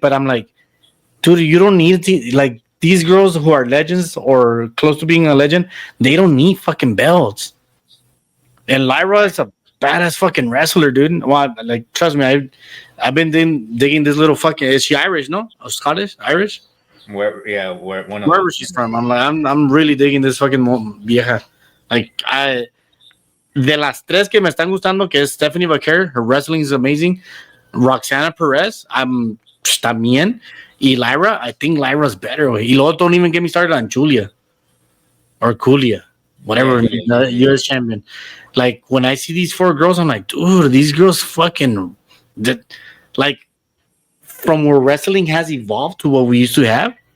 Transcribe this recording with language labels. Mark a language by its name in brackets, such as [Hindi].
[English] But I'm like, dude, you don't need to, like, these girls who are legends or close to being a legend, they don't need fucking belts. And Lyra is a badass fucking wrestler, dude. Well, like, trust me, I've been digging this little fucking. Is she Irish? No, or Scottish, Irish. Wherever she's from, I'm really digging this fucking vieja. [Spanish] Like, de las tres que me están gustando, que es Stephanie Vaquero, [English] her wrestling is amazing. [Spanish] Roxana Perez, también. [English] Lyra, I think Lyra's better. [Spanish] Y luego [English] don't even get me started on Julia or Kulia, whatever, the U.S. champion. Like when I see these 4 girls, I'm like, dude, these girls fucking like from where wrestling has evolved to what we used to have.